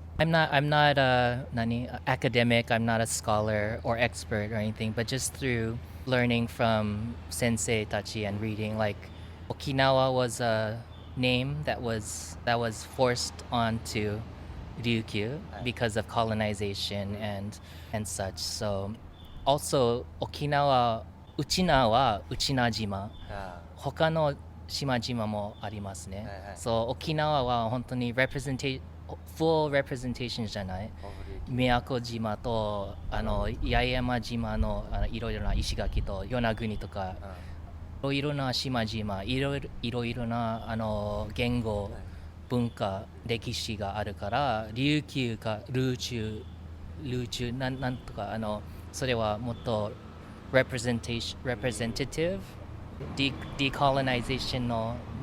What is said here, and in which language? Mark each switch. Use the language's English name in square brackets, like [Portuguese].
[English] I'm not academic, I'm not a scholar or expert or anything, but just through learning from sensei tachi and reading, like Okinawa was a name that was forced onto Ryukyu because of colonization and such. So also Okinawa, [Japanese] Uchina wa Uchina jima, 他の島々もありますね。そう、沖縄は本当に [English] full representation [Japanese] じゃない。宮古島と八重山島のいろいろな石垣と与那国とか、いろいろな島々、いろいろな言語、文化、歴史があるから、琉球か琉球なんとかそれはもっと [English] representative decolonization [Japanese] の